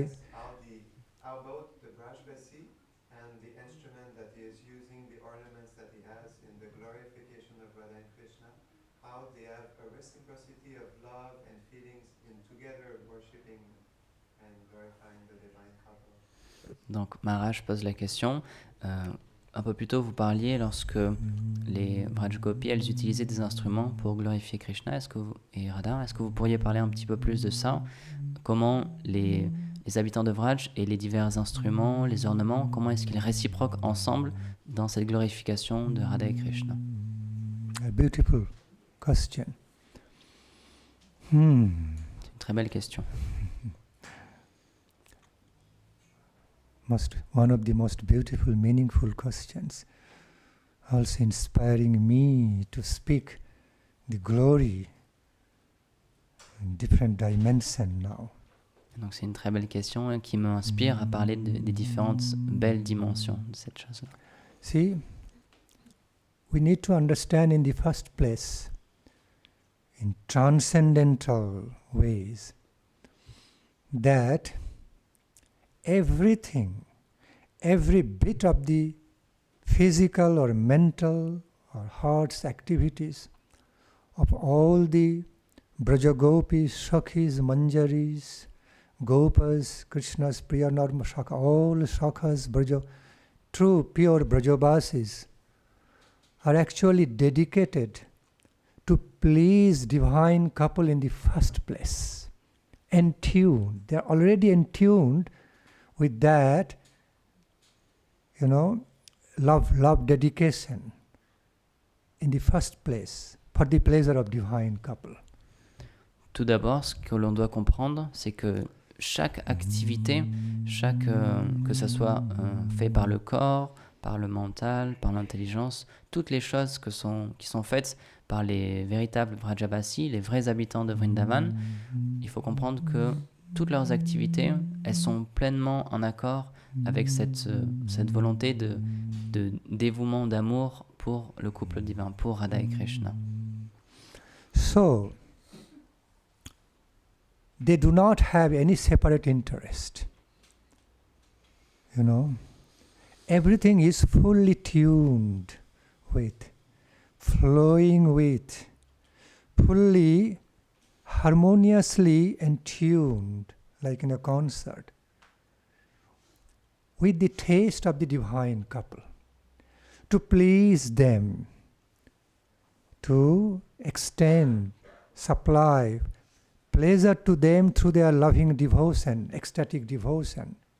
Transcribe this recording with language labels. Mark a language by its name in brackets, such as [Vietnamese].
[English] Yes, how both the Brajvasi and the instrument that he is using, the ornaments that he has in the glorification of Radha and Krishna, how they have a reciprocity of love and feelings in together worshipping and glorifying the divine couple. [French] Donc Maharaj pose la question. Un peu plus tôt, vous parliez lorsque les Vrajgopis, elles utilisaient des instruments pour glorifier Krishna et Radha. Est-ce que vous pourriez parler un petit peu plus de ça? Comment les habitants de Vraj et les divers instruments, les ornements, comment est-ce qu'ils réciproquent ensemble dans cette glorification de Radha et Krishna? [English] A beautiful question. [French] C'est une très belle question. [English] One of the most beautiful, meaningful questions, also inspiring me to speak the glory in different dimension now. [French] Donc c'est une très belle question et qui m'inspire à parler des différentes belles dimensions de cette chose-là. [English] See, we need to understand in the first place, in transcendental ways, that everything, every bit of the physical or mental or heart's activities of all the Brajagopis, Shakhis, Manjaris, Gopas, Krishna's Priya Narma Shakha, all Shakhas, true pure Brajabasis are actually dedicated to please divine couple in the first place. Entuned. They are already entuned with that, love dedication in the first place for the pleasure of divine couple. [French] Tout d'abord, ce que l'on doit comprendre, c'est que chaque activité, que ce soit fait par le corps, par le mental, par l'intelligence, toutes les choses qui sont faites par les véritables Vrajabasis, les vrais habitants de Vrindavan, il faut comprendre que toutes leurs activités, elles sont pleinement en accord avec cette volonté de dévouement, d'amour pour le couple divin, pour Radha et Krishna. [English] So, they do not have any separate interest. Everything is fully tuned with, flowing with, fully, harmoniously entuned, like in a concert, with the taste of the divine couple, to please them, to extend, supply pleasure to them through their loving devotion, ecstatic devotion.